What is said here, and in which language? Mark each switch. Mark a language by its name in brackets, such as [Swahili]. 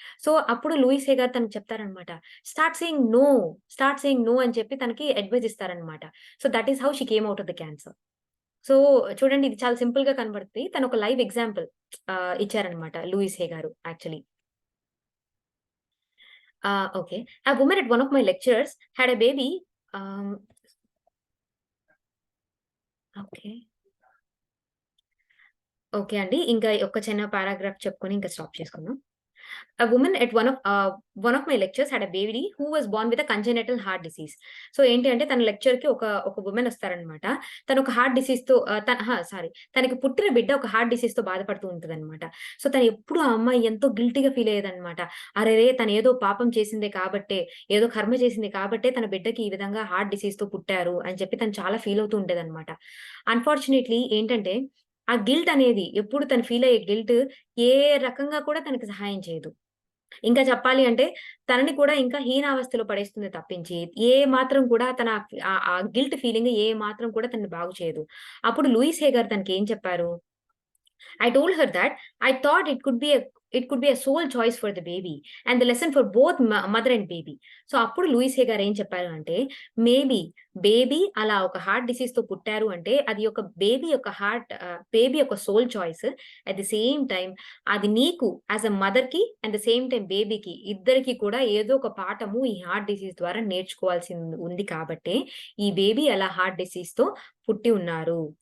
[Telugu] So, అప్పుడు Louis హే గారు తనకి చెప్తారనమాట. [English] start saying no, start saying no [Telugu] అని చెప్పి తనకి అడ్వైస్ ఇస్తారనమాట. [English] So, that is how she came out of the cancer. [Telugu] So, చూడండి ఇది చాలా సింపుల్‌గా కనబడుద్ది. తనొక లైవ్ ఎగ్జాంపుల్ ఇచ్చారనమాట లూయిస్ హే గారు actually. Okay. [English] A woman at one of my lectures had a baby. [Telugu] ఆహ్, ఓకే. ఓకే అండి. ఇంకా ఒక చిన్న పారాగ్రాఫ్ చెప్పుకొని ఇంకా స్టాప్ చేసుకుందాం. [English] A woman at one of my lectures had a baby who was born with a congenital heart disease. [Telugu] So, ఏంటి అంటే తన లెక్చర్‌కి ఒక వుమెన్ వస్తారనమాట. తను ఒక హార్ట్ డిసీజ్‌తో సారీ. తనకి పుట్టిన బిడ్డ ఒక హార్ట్ డిసీజ్‌తో బాధపడుతూ ఉంటదనమాట. సో, తను ఎప్పుడు ఆ అమ్మాయి ఎంతో గిల్టీ‌గా ఫీల్ అయ్యేదనమాట. అరెరే! తనేదో పాపం చేసిందే కాబట్టే, ఏదో కర్మ చేసింది కాబట్టే తన బిడ్డకి ఈ విధంగా హార్ట్ డిసీజ్‌తో పుట్టారు అని చెప్పి తను చాలా ఫీల్ అవుతూ ఉండేదనమాట. అన్‌ఫార్చునేట్‌లీ ఏంటంటే, ఆ గిల్ట్ అనేది ఎప్పుడు తను ఫీల్ అయ్యే గిల్ట్ ఏ రకంగా కూడా తనకి సహాయం చేయదు. ఇంకా చెప్పాలి అంటే తనని కూడా ఇంకా హీనావస్థలో పడేస్తుంది తప్పించి, ఏ మాత్రం కూడా తన ఆ గిల్ట్ ఫీలింగ్ ఏ మాత్రం కూడా తనని బాగు చేయదు. అప్పుడు లూయిస్ హే గారు తనకేం చెప్పారు? [English] I told her that I thought it could be a sole choice for the baby and the lesson for both mother and baby. [Telugu] So, అప్పుడు లూయిస్ హే గారు ఏం చెప్పారు అంటే, మేబీ బేబీ అలా ఒక హార్ట్ డిసీజ్‌తో పుట్టారు అంటే, అది ఒక బేబీ యొక్క soul choice. [English] at the same time [Telugu] అది నీకు యాస్ ఎ మదర్‌కి [English] and the same time [Telugu] బేబీకి ఇద్దరికీ కూడా ఏదో ఒక పాఠము ఈ హార్ట్ డిసీజ్ ద్వారా నేర్చుకోవాల్సింది ఉంది కాబట్టే, ఈ బేబీ అలా హార్ట్ డిసీజ్‌తో పుట్టి ఉన్నారు.